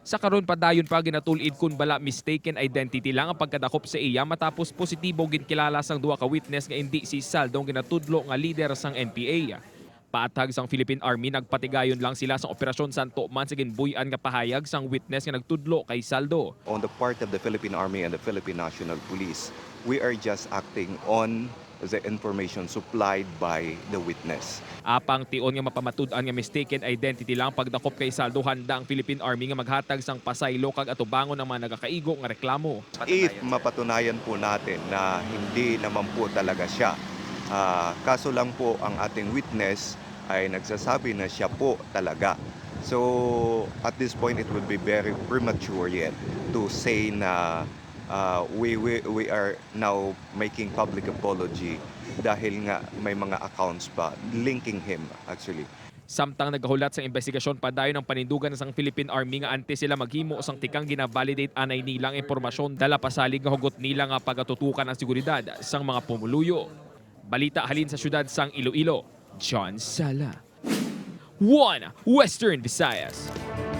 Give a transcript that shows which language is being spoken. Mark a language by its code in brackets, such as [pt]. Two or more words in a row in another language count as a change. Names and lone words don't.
[hil] Sa karon padayon pa ginatulid kun bala [en] mistaken identity [hil] lang ang pagkadakop sa iya matapos positibo ginkilala sang duha ka witness nga indi si Saldo ang ginatudlo nga leader sang NPA. Paatag sang Philippine Army nagpatigayon lang sila sa Operasyon Santo man sa ginbuy-an nga pahayag sang witness nga nagtudlo kay Saldo. [en] On the part of the Philippine Army and the Philippine National Police, we are just acting on the information supplied by the witness. [hil] Apang tion nga mapamatud-an nga [en] mistaken identity [hil] lang pagdakop kay Saldo, handa ang Philippine Army nga maghatag sang pasaylo kag atubangon ng mga nagakaigo nga reklamo. [tl] If mapatunayan po natin na hindi naman po talaga siya, kaso lang po ang ating witness ay nagsasabi na siya po talaga. [en] So at this point it would be very premature yet to say na we are now making public apology [tl] dahil nga may mga accounts pa [en] linking him actually. [hil] Samtang nagahulat sa investigasyon padayon ng panindugan sang Philippine Army nga antes sila maghimo sang tikang gina-validate anay nilang impormasyon dala pasalig nga hugot nila nga pagatutukan ang seguridad sang mga pumuluyo. Balita halin sa syudad sang Iloilo, John Sala, 1 Western Visayas.